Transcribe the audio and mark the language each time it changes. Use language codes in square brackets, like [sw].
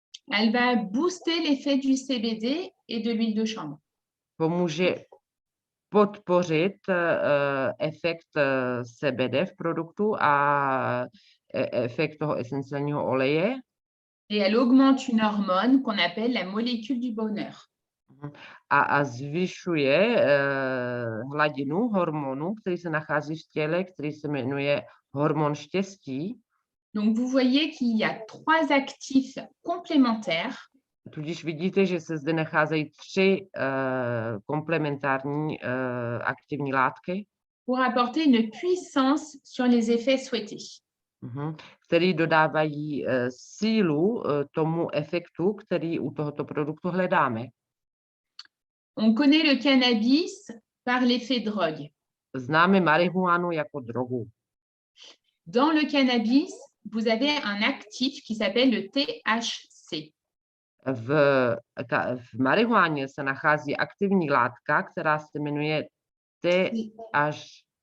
[fr] Elle va booster l'effet du CBD et de l'huile de chanvre. [cs] Pomůže podpořit efekt CBD v produktu a efekt toho esenciálního oleje. [fr] Et elle augmente une hormone qu'on appelle la molécule du bonheur. [cs] A zvyšuje hladinu hormonu, který se nachází v těle, který se jmenuje hormon štěstí. [fr] Donc, vous voyez qu'il y a 3 actifs complémentaires. [cs] Tudíž vidíte, že se zde nacházejí 3 komplementární aktivní látky, [fr] pour apporter une puissance sur les effets souhaités. [cs] Který dodávají sílu tomu efektu, který u tohoto produktu hledáme. [fr] On connaît le cannabis par l'effet drogue. [cs] Známe marihuanu jako drogu. [fr] Dans le cannabis, vous avez un actif qui s'appelle le THC. [cs] V marihuáně se nachází aktivní látka, která se jmenuje THC.